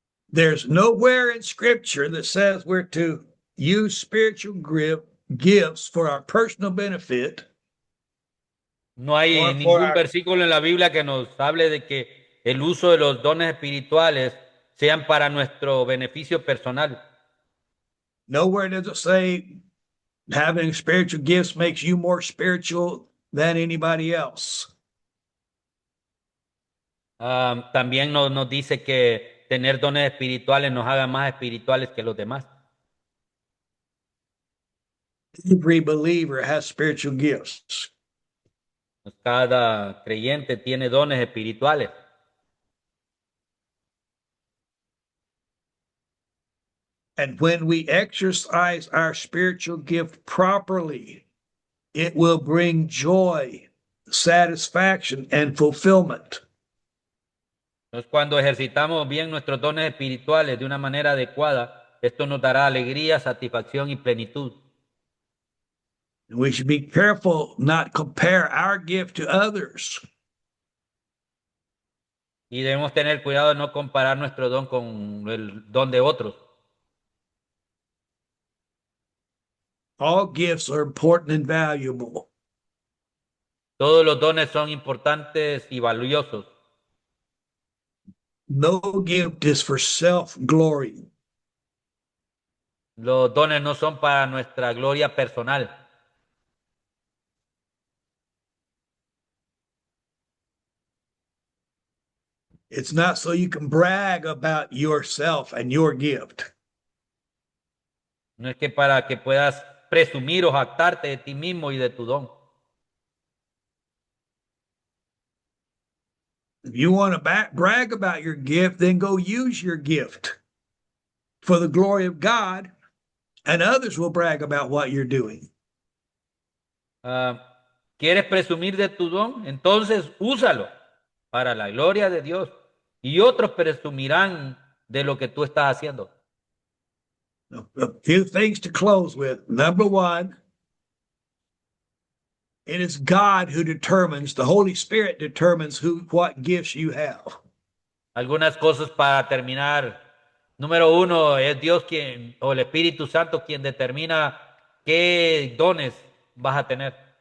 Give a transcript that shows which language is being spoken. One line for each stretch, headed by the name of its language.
English: There's nowhere in Scripture that says we're to use spiritual gifts for our personal benefit.
Spanish: No hay ningún versículo en la Biblia que nos hable de que el uso de los dones espirituales sean para nuestro beneficio personal.
English: Nowhere does it say having spiritual gifts makes you more spiritual than anybody else.
Spanish: También nos dice que tener dones espirituales nos haga más espirituales que los demás.
English: Every believer has spiritual gifts.
Spanish: Cada creyente tiene dones espirituales.
English: And when we exercise our spiritual gift properly, it will bring joy satisfaction and fulfillment.
Spanish: Entonces, cuando ejercitamos bien nuestros dones espirituales de una manera adecuada, esto nos dará alegría, satisfacción y plenitud.
English: And we should be careful not compare our gift to others.
Spanish: Y debemos tener cuidado de no comparar nuestro don con el don de otros.
English: All gifts are important and valuable.
Spanish: Todos los dones son importantes y valiosos.
English: No gift is for self-glory.
Spanish: Los dones no son para nuestra gloria personal.
English: It's not so you can brag about yourself and your gift.
Spanish: No es que para que puedas presumir o jactarte de ti mismo y de tu don.
English: If you want to brag about your gift, then go use your gift for the glory of God, and others will brag about what you're doing.
Spanish: ¿Quieres presumir de tu don? Entonces úsalo para la gloria de Dios. Y otros presumirán de lo que tú estás haciendo.
English: A few things to close with. Number one, it is God who determines, the Holy Spirit determines what gifts you have.
Spanish: Algunas cosas para terminar. Número uno, es Dios quien, o el Espíritu Santo, quien determina qué dones vas a tener.